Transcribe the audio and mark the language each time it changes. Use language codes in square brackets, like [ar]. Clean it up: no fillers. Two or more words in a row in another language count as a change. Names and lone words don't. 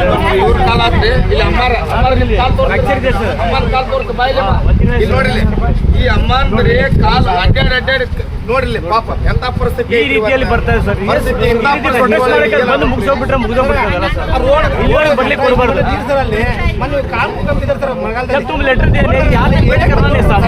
[kn] ಇವ್ರ ಕಾಲ ಆದ್ರೆ ಇಲ್ಲಿ ಫ್ರಾಕ್ಚರ್ ಇದೆ ಸರ್. ನೋಡಿಲ್ಲ ಈ ಅಮ್ಮಂದ್ರೆ ಕಾಲು ಅಡ್ಡಾಡಿ ನೋಡಿಲ್ಲ ಪಾಪ ಎಂತ ಪರಿಸ್ಥಿತಿ ಈ ರೀತಿಯಲ್ಲಿ ಬರ್ತಾರೆ ಸರ್. ಬಂದು ಮುಗಿಸೋಗ್ಬಿಟ್ರೆ ಮುಗಿದೋಗ್ಬಿಡ್ತದಲ್ಲ ಸರ್. ಇಲ್ಲಿ ಬರ್ಲಿಕ್ಕೆ ಕೊಡಬಾರ್ದು. [hi] जब तुम लेटर दे रहे यहाँ से वेट करना नहीं साहब.